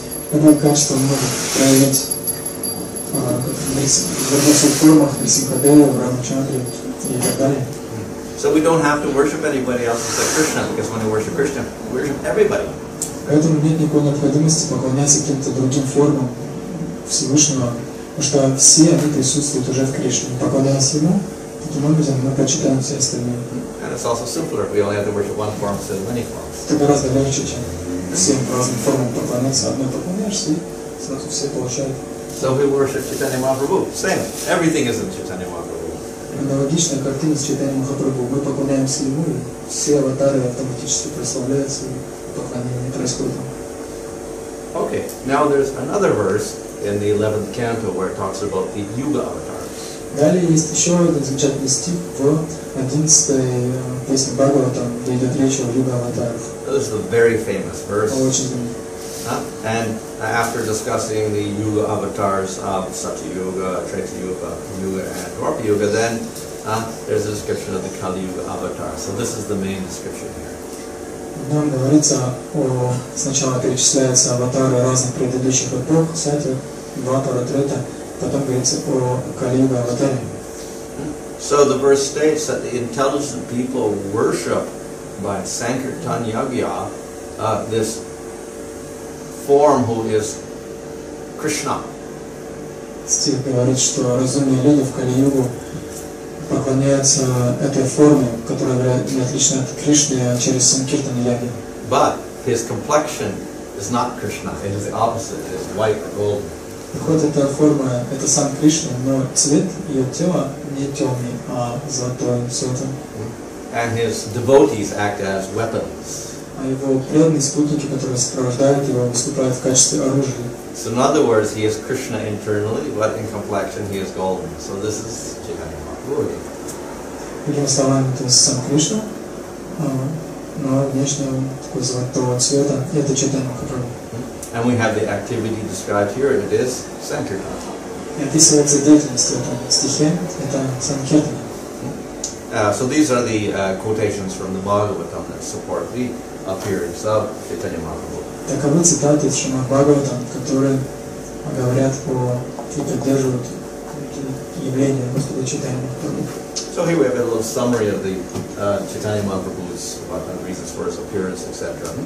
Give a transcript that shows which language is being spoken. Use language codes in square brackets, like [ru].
[ru] Какое качество он может проявить в разных формах Нрисимхадева, Рамачандре и так далее. [en] So we don't have to worship anybody else except Krishna, because when we worship Krishna, we worship everybody. [ru] Поэтому нет никакой необходимости поклоняться каким-то другим формам Всевышнего, потому что все они присутствуют уже в Кришне. Поклоняясь Ему, таким образом мы почитаем все остальные. [en] And it's also simpler if we only have to worship one form instead of many forms. [ru] Это гораздо легче, чем всем разным формам поклоняться, одной поклоняешься, и сразу все получают. [en] So we worship Chaitanya Mahaprabhu. Same. Everything is in Chaitanya Mahaprabhu. [ru] Аналогичная картина с Чайтаньей Махапрабху. Мы поклоняемся ему, и все аватары автоматически прославляются, и поклонение происходит. [en] Okay, now there's another verse in the 11th canto where it talks about the Yuga Avatars. [ru] Далее есть еще один замечательный стих в 11-й песне Бхагаватам, где идет речь о Юга Аватарах. [en] This is a very famous verse. [ru] Очень знаменитый. [en] And after discussing the Yuga Avatars of Satya Yuga, Treta Yuga, Yuga, and Dwapara Yuga, then there's a description of the Kali Yuga Avatar. So this is the main description here. [ru] Нам говорится сначала перечисляются аватары разных предыдущих эпох, Сатя, Двапара, Трета, потом говорится о Кали-юга аватаре. [en] So the verse states that the intelligent people worship by Sankirtan Yagya this form who is Krishna. [ru] Стих говорит, что разумные люди в Кали-югу поклоняются этой форме, которая не отлична от Кришны через Санкиртан Яги. [en] But his complexion is not Krishna, it is the opposite, it is white or golden. [ru] Хоть эта форма, это сам Кришна, но цвет ее тела не темный, а золотой цветом. [en] And his devotees act as weapons. [ru] А его преданные спутники, которые сопровождают его, выступают в качестве оружия. [en] So in other words, he is Krishna internally, but in complexion he is golden. So this is Chaitanya Mahaprabhu. [ru] Другими словами, то есть сам Кришна, но внешне он такой золотого цвета, и это Чайтанья Махапрабху. [en] And we have the activity described here, it is Sankirtan. [ru] И описывается деятельность в этом стихе, это Санкиртан. [en] So these are the quotations from the Bhagavatam that support the appearance of Chaitanya Mahaprabhu. [ru] Таковы цитаты из Шримад Бхагаватам, которые говорят и поддерживают явление Господа Чайтаньи Махапрабху. [en] So here we have a little summary of the Chaitanya Mahaprabhu's reasons for his appearance, etc.